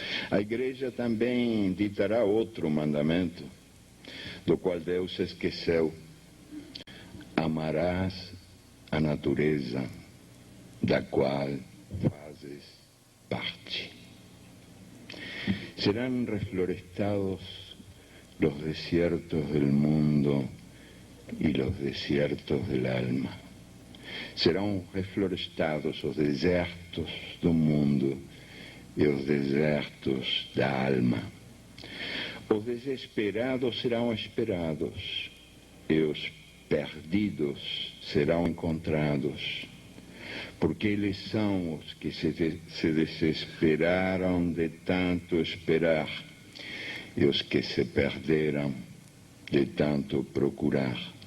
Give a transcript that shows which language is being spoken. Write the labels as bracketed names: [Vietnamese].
[Portuguese] A Igreja também ditará outro mandamento, do qual Deus se esqueceu: amarás a natureza, da qual fazes parte. [Spanish] Serán reflorestados los desiertos del mundo y los desiertos del alma. [Portuguese] Serão reflorestados os desertos do mundo e os desertos da alma. Os desesperados serão esperados e os perdidos serão encontrados, porque eles são os que se desesperaram de tanto esperar e os que se perderam de tanto procurar.